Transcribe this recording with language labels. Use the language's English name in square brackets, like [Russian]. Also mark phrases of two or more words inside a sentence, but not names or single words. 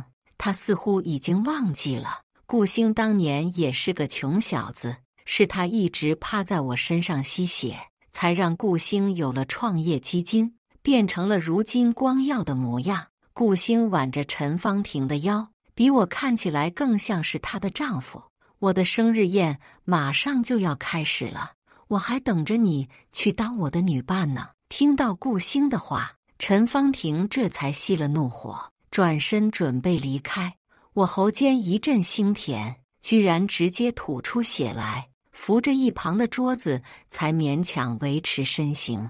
[Chinese] 她似乎已經忘記了，顧星當年也是個窮小子，是他一直趴在我身上吸血，才讓顧星有了創業基金，變成了如今光耀的模樣。顧星挽着陳芳婷的腰，比我看起來更像是她的丈夫。我的生日宴馬上就要開始了，我還等着你去當我的女伴呢。聽到顧星的話，陳芳婷這才熄了怒火，轉身準備離開。我喉間一陣腥甜，居然直接吐出血來，扶着一旁的桌子才勉強維持身形。